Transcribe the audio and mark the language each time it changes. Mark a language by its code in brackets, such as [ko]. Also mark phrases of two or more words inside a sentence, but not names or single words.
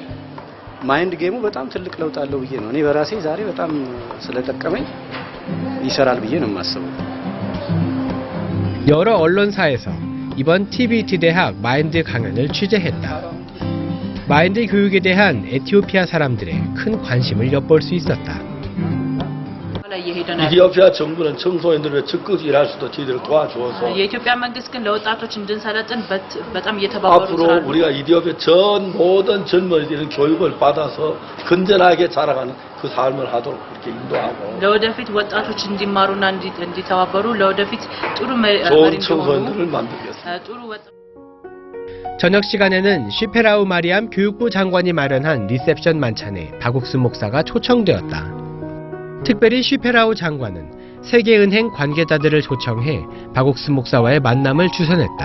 [am] ማይንድ ጌሙ በጣም ትልቅ ለውጥ አለው ብዬ ነው እኔ በራሴ ዛሬ በጣም ስለጠቀመኝ ይሰራል ብዬ ነው የማስበው። [ko] 여러 언론사에서 이번 TVET 대학 마인드 강연을 취재했다. 마인드 교육에 대한 에티오피아 사람들의 큰 관심을 엿볼 수 있었다. 이티오피아 정부는 청소년들을 적극 일할 수도 저희들을 도와주어서 [am] የኢትዮጵያ መንግስት ግን ለወጣቶች እንድንሰለጥን በጣም እየተባበሩ [ko] 앞으로 우리가 이티오피아 전 모든 젊은이들은 교육을 받아서 건전하게 자라가는 그 삶을 하도록 그렇게 인도하고 [am] ለወደፊት ወጣቶች እንዲማሩና እንዲተባበሩ ለወደፊት ጥሩ [ko] 좋은 청소년들을 만들겠습니다. [am] ጥሩ [ko] 저녁 시간에는 쉬페라우 마리암 교육부 장관이 마련한 리셉션 만찬에 박옥수 목사가 초청되었다. 특별히 쉬페라우 장관은 세계은행 관계자들을 초청해 박옥수 목사와의 만남을 주선했다.